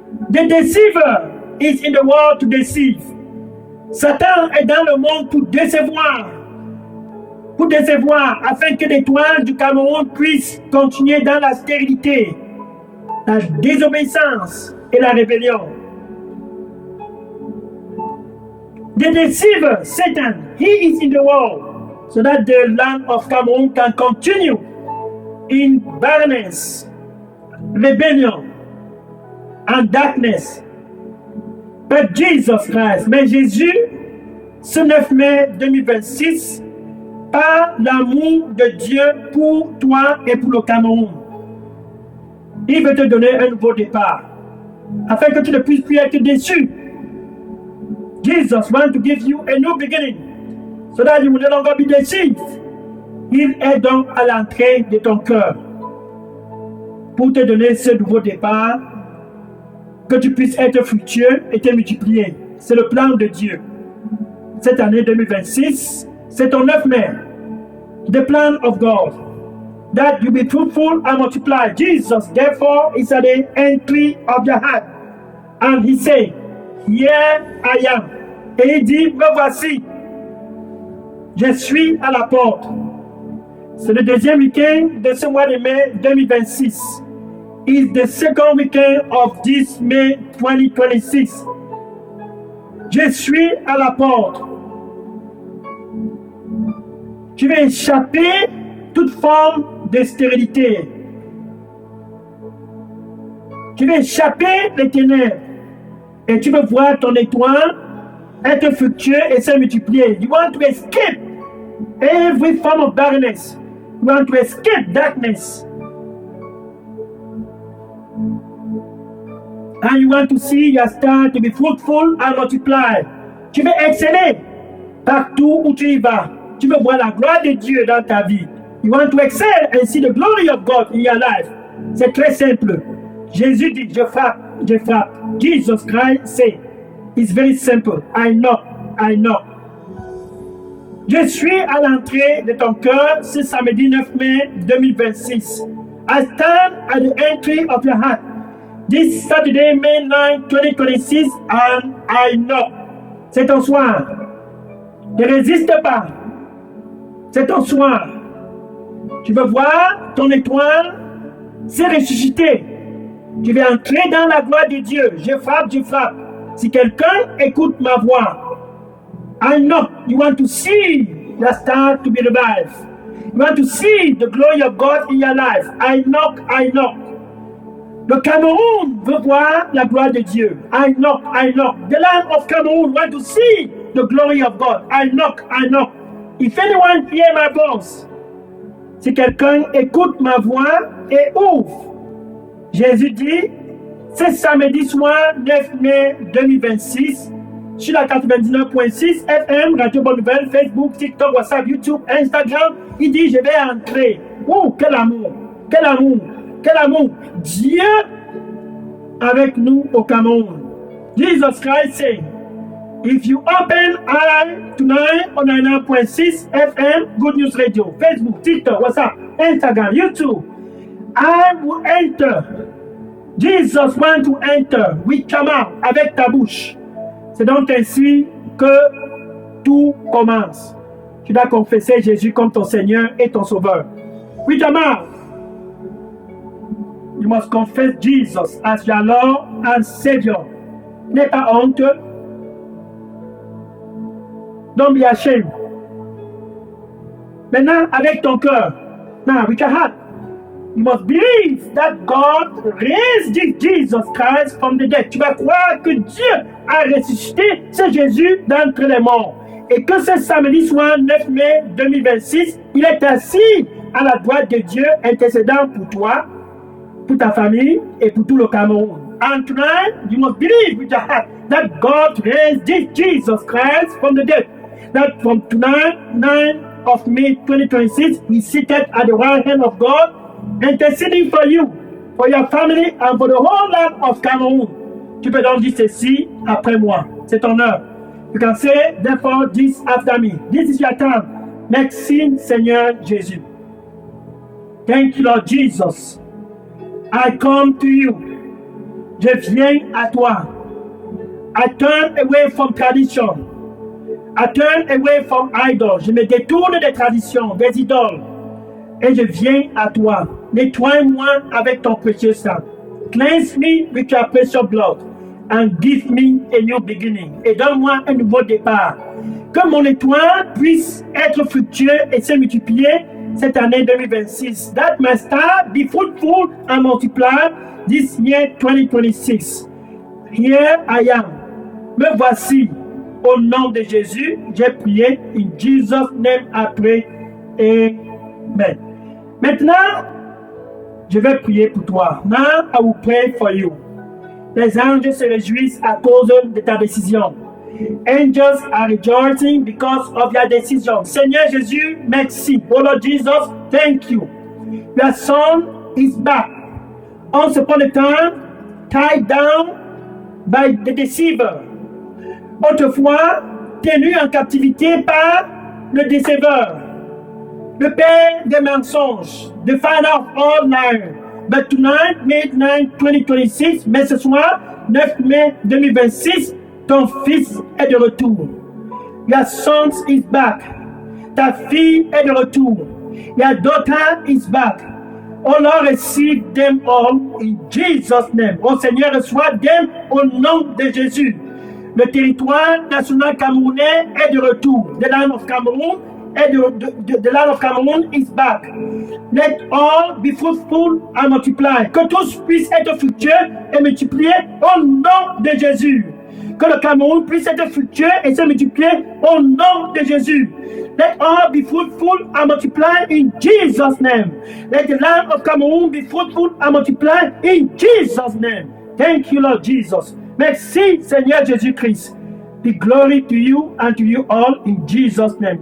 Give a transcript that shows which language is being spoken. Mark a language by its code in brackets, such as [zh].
[en] The deceiver is in the world to deceive. [fr] Satan est dans le monde pour décevoir. Pour décevoir, afin que l'étoile du Cameroun puisse continuer dans la stérilité, la désobéissance et la rébellion. [en] The deceiver, Satan, he is in the world, so that the land of Cameroon can continue in barrenness, rebellion, and darkness. But Jesus Christ, [fr] mais Jésus, ce 9 mai 2026, par l'amour de Dieu pour toi et pour le Cameroun, il veut te donner un nouveau départ, afin que tu ne puisses plus être déçu. [en] Jesus wants to give you a new beginning, so that you will no longer be deceived. [fr] Il est donc à l'entrée de ton cœur, pour te donner ce nouveau départ, que tu puisses être fructueux et te multiplier. C'est le plan de Dieu. Cette année 2026, c'est ton 9 mai. [en] The plan of God. That you be fruitful and multiply. Jesus, therefore, is at the entry of your heart. And he said, Here I am. [fr] Et il dit, me voici. Je suis à la porte. C'est le deuxième week-end de ce mois de mai 2026. It's the second weekend of this May 2026. Je suis à la porte. Tu vas échapper toute forme de stérilité. Tu vas échapper les ténèbres. Et tu veux voir ton étoile être fructueux et se multiplier. [en] You want to escape every form of darkness. You want to escape darkness. And you want to see your star to be fruitful and multiply. [fr] Tu veux exceller partout où tu y vas. Tu veux voir la gloire de Dieu dans ta vie. [en] You want to excel and see the glory of God in your life. [fr] C'est très simple. Jésus dit, je frappe, je frappe. [en] Jesus Christ say, it's very simple. I knock, I knock. [fr] Je suis à l'entrée de ton cœur ce samedi 9 mai 2026. [en] I stand at the entry of your heart. This Saturday, May 9, 2026, and I knock. [fr] C'est ton soir. Ne résiste pas. C'est ton soir. Tu veux voir ton étoile se ressusciter. Tu veux entrer dans la gloire de Dieu. Je frappe, je frappe. Si quelqu'un écoute ma voix, [en] I knock. You want to see your star to be revived. You want to see the glory of God in your life. I knock, I knock. [fr] Le Cameroun veut voir la gloire de Dieu. [en] I knock, I knock. The land of Cameroon want to see the glory of God. I knock, I knock. If anyone hear my voice, [fr] si quelqu'un écoute ma voix et ouvre, Jésus dit, c'est samedi soir 9 mai 2026, sur la 99.6 FM, Radio Bonne Nouvelle, Facebook, TikTok, WhatsApp, YouTube, Instagram. Il dit, je vais entrer. Oh, quel amour, quel amour, quel amour. Dieu avec nous au Cameroun. [en] Jesus Christ say, If you open I tonight on 99.6 FM, Good News Radio, Facebook, TikTok, WhatsApp, Instagram, YouTube, I will enter. Jesus want to enter. [fr] Oui, comment? Avec ta bouche. C'est donc ainsi que tout commence. Tu dois confesser Jésus comme ton Seigneur et ton Sauveur. [en] With your mouth, you must confess Jesus as your Lord and Savior. [fr] N'aie pas honte. [en] Don't be ashamed. [fr] Maintenant, avec ton cœur. [en] Now, with your heart, you must believe that God raised Jesus Christ from the dead. [fr] Tu vas croire que Dieu a ressuscité ce Jésus d'entre les morts. Et que ce samedi soir, 9 mai 2026, il est assis à la droite de Dieu, intercédant pour toi, pour ta famille et pour tout le Cameroun. [en] And tonight, you must believe with your heart that God raised Jesus Christ from the dead. That from tonight, 9 of May 2026, He's seated at the right hand of God, interceding for you, for your family, and for the whole land of Cameroun. [fr] Tu peux donc dire ceci après moi. C'est ton heure. [en] You can say, therefore, this after me. This is your time. [fr] Merci, Seigneur Jésus. [en] Thank you, Lord Jesus. I come to you. [fr] Je viens à toi. [en] I turn away from tradition. I turn away from idols. [fr] Je me détourne des traditions, des idoles. Et je viens à toi. Nettoie-moi avec ton précieux sang. [en] Cleanse me with your precious blood. And give me a new beginning. [fr] Et donne-moi un nouveau départ. Que mon étoile puisse être fructueux et se multiplier cette année 2026. [en] That my star be fruitful and multiply this year 2026. Here I am. [fr] Me voici. Au nom de Jésus, j'ai prié. [en] In Jesus' name I pray. [fr] Amen. Maintenant, je vais prier pour toi. [en] Now I will pray for you. [fr] Les anges se réjouissent à cause de ta décision. [en] Angels are rejoicing because of your decision. [fr] Seigneur Jésus, merci. [en] Oh Lord Jesus, thank you. Your son is back. Once upon a time, tied down by the deceiver. [fr] Autrefois, tenu en captivité par le déceveur, le père des mensonges, [en] the father of all liars. But tonight, May 9, 2026, [fr] mais ce soir, 9 mai 2026, ton fils est de retour. [en] Your son is back. Ta fille est de retour. Your daughter is back. Oh Lord, receive them all in Jesus' name. [fr] Oh Seigneur, reçois them au nom de Jésus. Le territoire national camerounais est de retour. [en] The land of Cameroon the land of Cameroon is back. Let all be fruitful and multiply. [fr] Que tous puissent être fructueux et multipliés au nom de Jésus. Que le Cameroun puisse être fructueux et se multiplier au nom de Jésus. [en] Let all be fruitful and multiply in Jesus' name. Let the land of Cameroon be fruitful and multiply in Jesus' name. Thank you, Lord Jesus. [fr] Merci, Seigneur Jésus-Christ. [en] Be glory to you and to you all in Jesus' name.